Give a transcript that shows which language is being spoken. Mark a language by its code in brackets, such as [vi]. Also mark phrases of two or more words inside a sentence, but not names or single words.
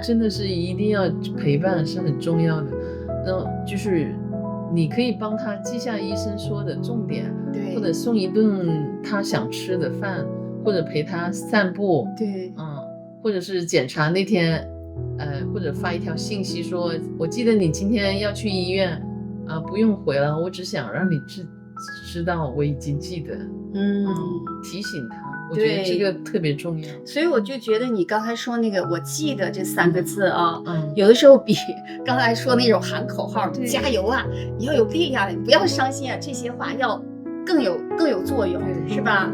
[zh] 真的是一定要陪伴是很重要的。那就是你可以幫他記下醫生說的重點，對，或者送一頓他想吃的飯，或者陪他散步，对，或者是檢查那天，或者發一條信息說，我記得你今天要去醫院啊，不用回了，我只想讓你知道我已經記得，提醒他，我覺得這個特別重要。所以我就覺得你剛才說那個我記得這3個字啊，有的時候比剛才說那種喊口號加油啊，你要有力量，你不要傷心啊，這些話要更有作用，是吧？